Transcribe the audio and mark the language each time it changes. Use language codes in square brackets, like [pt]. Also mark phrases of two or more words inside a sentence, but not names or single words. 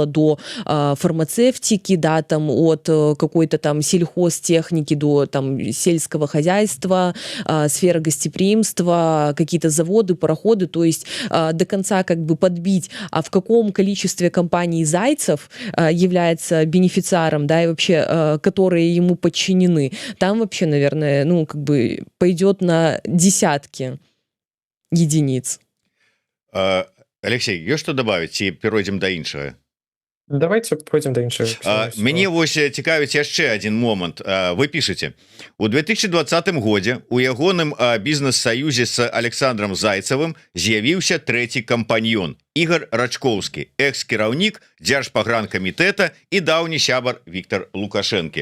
[ru] до фармацевтики, да, там, от какой-то там сельхозтехники до там сельского хозяйства, сфера гостеприимства, какие-то заводы, пароходы, то есть до конца как бы подбить, а в каком количестве компаний Зайцев является бенефициаром, да, и вообще, которые ему подчинены, там вообще, наверное, ну, как бы пойдет на десятки единиц. [be] Алексей, ёсць што добавить, ці перайдзем да іншага? [ru] Давайте пойдем до іншага. [be] Мяне вось цікавіць яшчэ один момант. [ru] Вы пишете: [be] у 2020 годзе у ягоным бізнес-саюзе с Александром Зайцевым з'явіўся трэці кампаньён Ігор Рачкоўскі, экс-кіраўнік Дзяржпагранкамітэта і даўні сябар Віктор Лукашэнкі.